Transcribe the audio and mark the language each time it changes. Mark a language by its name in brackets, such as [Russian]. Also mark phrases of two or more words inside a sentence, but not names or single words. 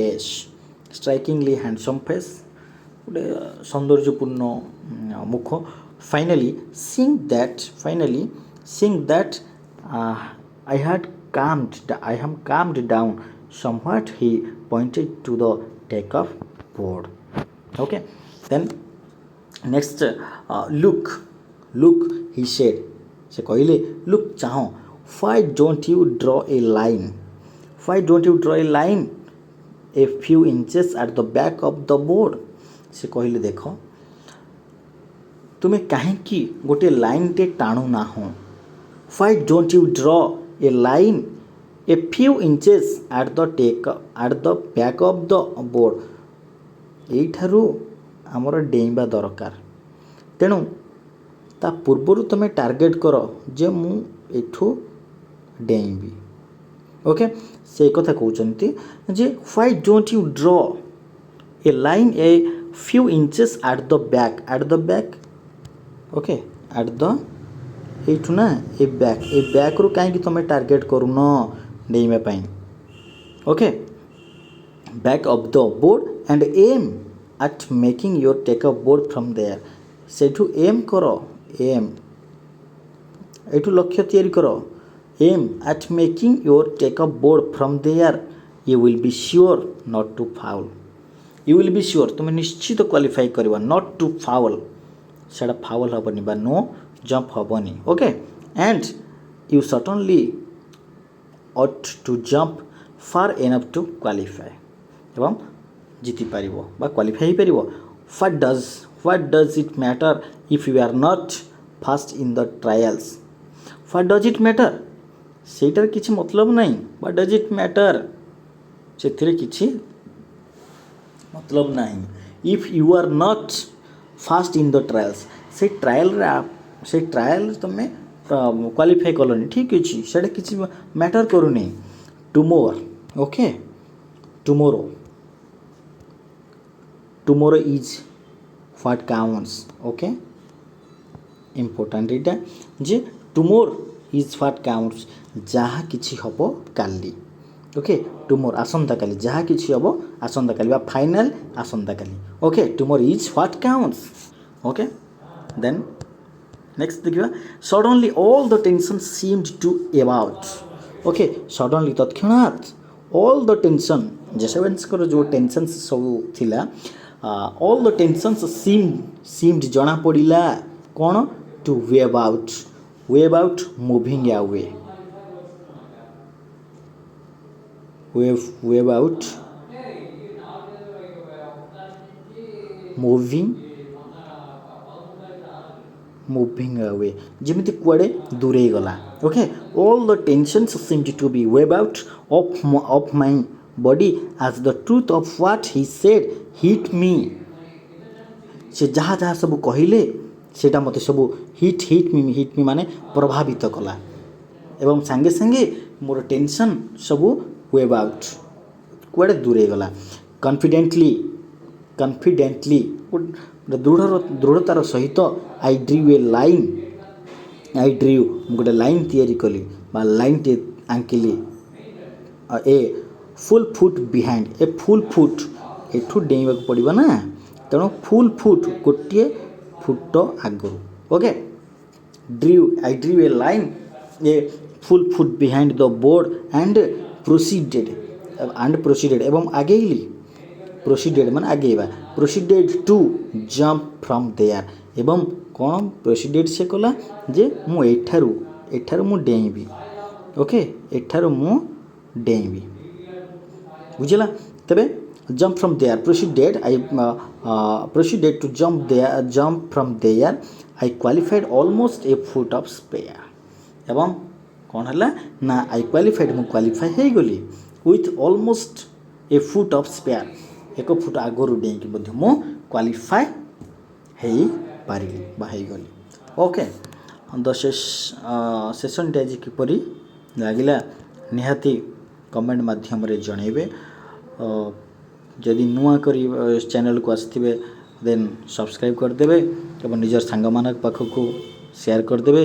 [English] फेस गोटे सौंदर्यपूर्ण मुख Finally, seeing that I am calmed down somewhat, he pointed to the takeoff board. Okay, then next, look, he said. [Odia] ସେ କହିଲେ, [English] look ଚାହଁ, why don't you draw a line? Why don't you draw a line a few inches at the back of the board? [Odia] ସେ କହିଲେ, ଦେଖ ତୁମେ କାହିଁକି ଗୋଟେ ଲାଇନ୍ଟେ ଟାଣୁନାହଁ? [English] Why don't you draw a line a few inches at the back of the board? [Odia] ଏଇଠାରୁ ଆମର ଡେଇଁବା ଦରକାର। ତେଣୁ ତା ପୂର୍ବରୁ ତୁମେ ଟାର୍ଗେଟ୍ କର ଯେ ମୁଁ ଏଠୁ ଡେଇଁବି। ଓକେ, ସେ କଥା କହୁଛନ୍ତି ଯେ [English] why don't you draw a line a few inches at the back [Odia] ଓକେ, [English] at the [Odia] ଏଇଠୁ ନା ଏ ବ୍ୟାକ୍ରୁ କାହିଁକି ତୁମେ ଟାର୍ଗେଟ୍ କରୁନ ଡେଇଁବା ପାଇଁ? ଓକେ, [English] back of the board and aim at making your takeoff board from there. [Odia] ସେଇଠୁ ଏମ୍ କର, ଏଇଠୁ ଲକ୍ଷ୍ୟ ତିଆରି କର। [English] aim at making your takeoff board from there. You will be sure not to foul. You will be sure, [Odia] ତୁମେ ନିଶ୍ଚିତ କ୍ୱାଲିଫାଇ କରିବ। [English] not to foul, [Odia] ସେଇଟା ଫାଉଲ୍ ହେବନି ବା [English] no jump [Odia] ହେବନି। ଓକେ, [English] and you certainly ought to jump far enough to qualify. [Odia] ଏବଂ ଜିତିପାରିବ ବା କ୍ୱାଲିଫାଇ ହେଇପାରିବ। [English] What does it matter if you are not first in the trials? What does it matter? [Odia] ସେଇଟାର କିଛି ମତଲବ ନାହିଁ। [English] What does it matter? [Odia] ସେଥିରେ କିଛି ମତଲବ ନାହିଁ। [English] if you are not first in the trials, [Odia] ସେ ଟ୍ରାଏଲ୍ ତୁମେ କ୍ୱାଲିଫାଇ କଲନି, ଠିକ୍ ଅଛି, ସେଇଟା କିଛି ମ୍ୟାଟର୍ କରୁନି। ଓକେ, [English] tomorrow is what counts. [Odia] ଓକେ, ଇମ୍ପୋର୍ଟାଣ୍ଟ ଏଇଟା ଯେ [English] tomorrow is what counts, [Odia] ଯାହା କିଛି ହେବ କାଲି। ଓକେ, tomorrow ଆସନ୍ତାକାଲି, ଯାହା କିଛି ହେବ ଆସନ୍ତାକାଲି ବା ଫାଇନାଲ୍ ଆସନ୍ତାକାଲି। ଓକେ, [English] tomorrow is what counts. ଓକେ, then next ଦେଖିବା, suddenly all the tension seemed to about. ଓକେ, suddenly ତତ୍କ୍ଷଣାତ୍ all the tension, [Odia] ଜେସେବେନ୍ସଙ୍କର ଯେଉଁ ଟେନସନ୍ସ ସବୁ ଥିଲା, [English] all the tensions seemed [Odia] ଜଣାପଡ଼ିଲା କ'ଣ? [English] to wave out, moving away, wave out, moving away, [Odia] ଯେମିତି କୁଆଡ଼େ ଦୂରେଇ ଗଲା। ଓକେ, [English] all the tensions seemed to be wave out of my body as the truth of what he said hit me. [Odia] ସେ ଯାହା ସବୁ କହିଲେ ସେଇଟା ମୋତେ ସବୁ [English] hit me [Odia] ମାନେ ପ୍ରଭାବିତ କଲା ଏବଂ ସାଙ୍ଗେ ସାଙ୍ଗେ ମୋର ଟେନସନ୍ ସବୁ [English] wave out, [Odia] କୁଆଡ଼େ ଦୂରେଇ ଗଲା। confidently ଦୃଢ଼ତାର ସହିତ [English] I drew [Odia] ମୁଁ ଗୋଟେ ଲାଇନ୍ ତିଆରି କଲି ବା ଲାଇନ୍ଟେ ଆଙ୍କିଲି। ଏ [English] full foot behind, [Odia] ଏ [English] full foot [Odia] ଏଠୁ ଡେଇଁବାକୁ ପଡ଼ିବ ନା, ତେଣୁ [English] full foot [Odia] ଗୋଟିଏ ଫୁଟ ଆଗରୁ। ଓକେ, [English] I drew a line a full foot behind the board and proceeded [Odia] ଏବଂ ଆଗେଇଲି। proceeded ମାନେ ଆଗେଇବା, [English] proceeded to jump from there [Odia] ଏବଂ କ'ଣ proceeded ସେ କଲା ଯେ ମୁଁ ଏଠାରୁ ମୁଁ ଡେଇଁବି। ଓକେ, ଏଠାରୁ ମୁଁ ଡେଇଁବି, ବୁଝିଲା? [English] ତେବେ jump from there, proceeded to jump from there. I qualified almost a foot of spare. [Odia] ଏବଂ କ'ଣ ହେଲା ନା [English] I qualified, [Odia] ମୁଁ କ୍ୱାଲିଫାଏ ହେଇଗଲି [English] with almost a foot of spare, [Odia] ଏକ ଫୁଟ ଆଗରୁ ଡେଇଁକି ମଧ୍ୟ ମୁଁ କ୍ୱାଲିଫାଏ ହେଇପାରିଲି ବା ହେଇଗଲି। ଓକେ, ସେସନ୍ଟି ଆଜି କିପରି ଲାଗିଲା ନିହାତି କମେଣ୍ଟ ମାଧ୍ୟମରେ ଜଣାଇବେ। ଯଦି ନୂଆ କରି ଚ୍ୟାନେଲକୁ ଆସିଥିବେ ଦେନ୍ ସବସ୍କ୍ରାଇବ୍ କରିଦେବେ ଏବଂ ନିଜର ସାଙ୍ଗମାନଙ୍କ ପାଖକୁ ସେୟାର କରିଦେବେ।